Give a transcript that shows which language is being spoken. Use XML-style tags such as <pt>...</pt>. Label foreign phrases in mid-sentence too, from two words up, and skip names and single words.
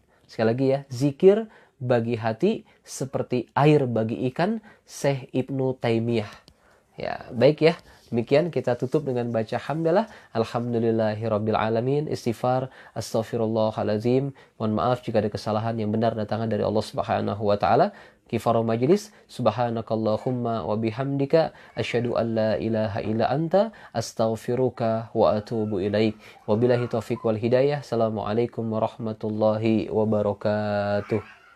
<id>Sekali lagi ya, zikir bagi hati seperti air bagi ikan, Syekh Ibnu Taimiyah. Ya, baik ya. Demikian kita tutup dengan baca hamdalah.</id> <ar>الحمد لله رب العالمين.</ar> <id>Istighfar, astaghfirullahalazim. Mohon maaf jika ada kesalahan, yang benar datangnya dari Allah</id> <ar>سبحانه وتعالى.</ar> <id>Kifarah majlis.</id> <ar>سبحانك اللهم وبحمدك أشهد أن لا إله إلا أنت أستغفرك وأتوب إليك. وبالله التوفيق والهداية. السلام عليكم ورحمة الله وبركاته.</ar>